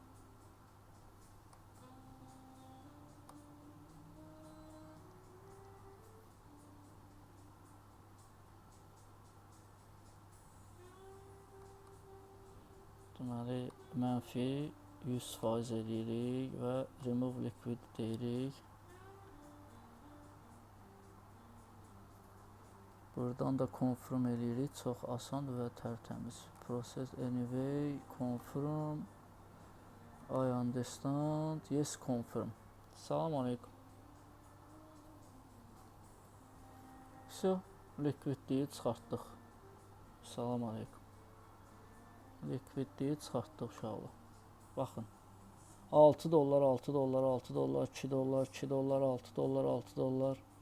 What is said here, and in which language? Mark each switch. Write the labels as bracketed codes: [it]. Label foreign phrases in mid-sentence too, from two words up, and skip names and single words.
[az] Deməli, mənfi 100% eləyirik və [en] remove liquid [az] deyirik. Buradan da confirm eləyirik. Çox asan və tərtəmiz. [en] Process anyway, confirm. I understand. Yes, confirm. [az] Salam aleykum. Все, liquidliyi çıxartdıq. Salam aleykum. Liquidliyi çıxartdıq uşaqlar. Baxın. 6 dollar, 2 dollar, 6 dollar, 6 dollar.